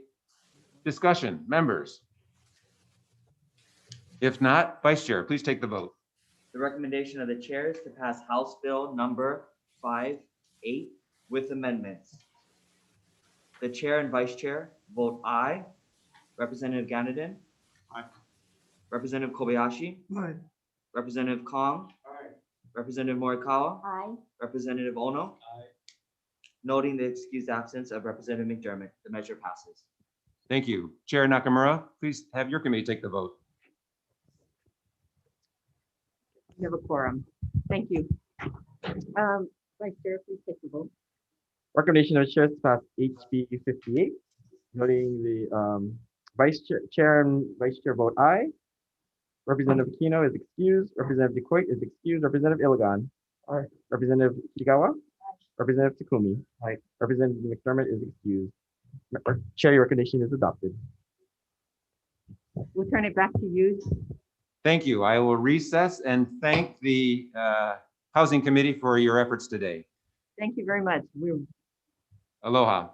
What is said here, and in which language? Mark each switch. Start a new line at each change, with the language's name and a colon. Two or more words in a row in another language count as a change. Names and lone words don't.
English: Discussion, members. If not, Vice Chair, please take the vote. The recommendation of the chair is to pass House Bill number 58 with amendments. The chair and vice chair vote aye. Representative Ganadin. Aye. Representative Kobayashi. Aye. Representative Kong. Aye. Representative Morikawa. Aye. Representative Ono. Aye. Noting the excused absence of Representative McDermott, the measure passes. Thank you. Chair Nakamura, please have your committee take the vote. We have a quorum. Thank you. Vice Chair, please take the vote. Recommendation of the chair to pass HB 58, noting the chair and vice chair vote aye. Representative Aquino is excused. Representative Decoit is excused. Representative Iligan. Aye. Representative Kigawa. Representative Takumi. Aye. Representative McDermott is excused. Chair, your recommendation is adopted. We'll turn it back to you. Thank you. I will recess and thank the Housing Committee for your efforts today. Thank you very much. Aloha.